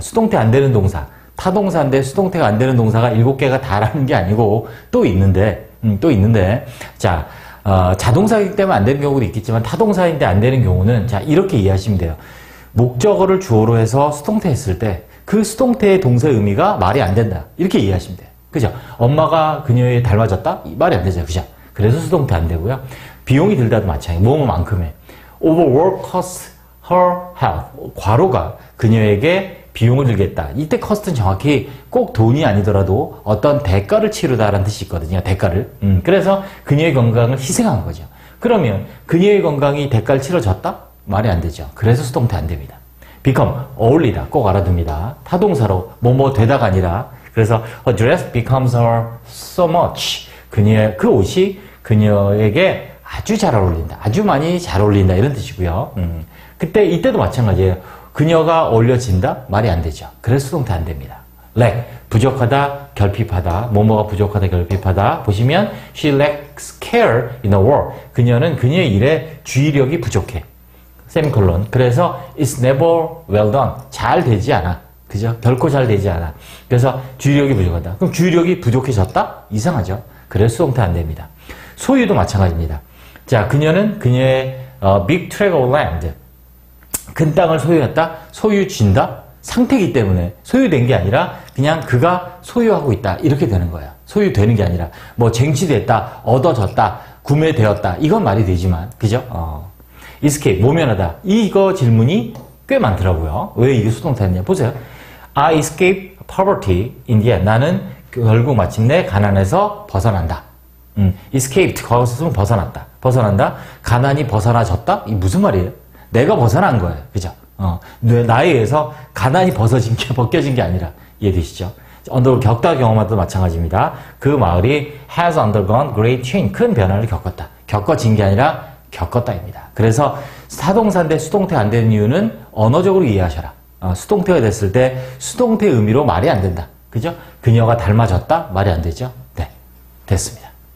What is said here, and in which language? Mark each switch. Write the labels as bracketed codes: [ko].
[ko] 수동태 안 되는 동사, 타동사인데 수동태가 안 되는 동사가 7개가 다라는 게 아니고 또 있는데, 자, 자동사이기 때문에 안 되는 경우도 있겠지만 타동사인데 안 되는 경우는, 자, 이렇게 이해하시면 돼요. 목적어를 주어로 해서 수동태 했을 때 그 수동태의 동사의 의미가 말이 안 된다. 이렇게 이해하시면 돼요. 그죠? 엄마가 그녀에 닮아졌다? 말이 안 되죠. 그죠? 그래서 수동태 안 되고요. 비용이 들다도 마찬가지예요. 뭐뭐만큼의. [en] Overwork costs her health. [ko] 과로가 그녀에게 비용을 들겠다. 이때 cost는 정확히 꼭 돈이 아니더라도 어떤 대가를 치르다라는 뜻이 있거든요. 대가를. 그래서 그녀의 건강을 희생한 거죠. 그러면 그녀의 건강이 대가를 치러졌다? 말이 안 되죠. 그래서 수동태 안 됩니다. become, 어울리다. 꼭 알아둡니다. 타동사로 뭐뭐 되다가 아니라, 그래서 [en] her dress becomes her so much. [ko] 그녀의 그 옷이 그녀에게 아주 잘 어울린다. 아주 많이 잘 어울린다. 이런 뜻이고요. 이때도 마찬가지예요. 그녀가 어울려진다? 말이 안 되죠. 그래서 수동태 안 됩니다. lack, 부족하다, 결핍하다, 뭐뭐가 부족하다, 결핍하다. 보시면 [en] she lacks care in her work. [ko] 그녀는 그녀의 일에 주의력이 부족해. 세미콜론. 그래서 [en] it's never well done. [ko] 잘 되지 않아. 그죠? 결코 잘 되지 않아. 그래서 주의력이 부족하다. 그럼 주의력이 부족해졌다? 이상하죠? 그래서 수동태 안 됩니다. 소유도 마찬가지입니다. 자, 그녀는 그녀의 [en] big tract of land. [ko] 큰 땅을 소유했다? 소유진다? 상태이기 때문에 소유된 게 아니라 그냥 그가 소유하고 있다. 이렇게 되는 거예요. 소유되는 게 아니라 뭐 쟁취됐다, 얻어졌다, 구매되었다. 이건 말이 되지만, 그죠? escape, 모면하다. 이거 질문이 꽤 많더라고요. 왜 이게 수동태였냐? 보세요. [en] I escape poverty in the end. [ko] 나는 결국 마침내 가난에서 벗어난다. escaped, 과거서 쓰면 벗어났다. 벗어난다. 가난이 벗어나졌다? 이게 무슨 말이에요? 내가 벗어난 거예요. 그죠? 나에 의해서 가난이 벗겨진 게 아니라, 이해되시죠? 겪다 경험하도 마찬가지입니다. 그 마을이 [en] has undergone great change. [ko] 큰 변화를 겪었다. 겪어진 게 아니라 겪었다입니다. 그래서 타동사인데 수동태 안 되는 이유는 언어적으로 이해하셔라. 수동태가 됐을 때 수동태 의미로 말이 안 된다. 그죠? 그녀가 닮아졌다? 말이 안 되죠? 네. 됐습니다.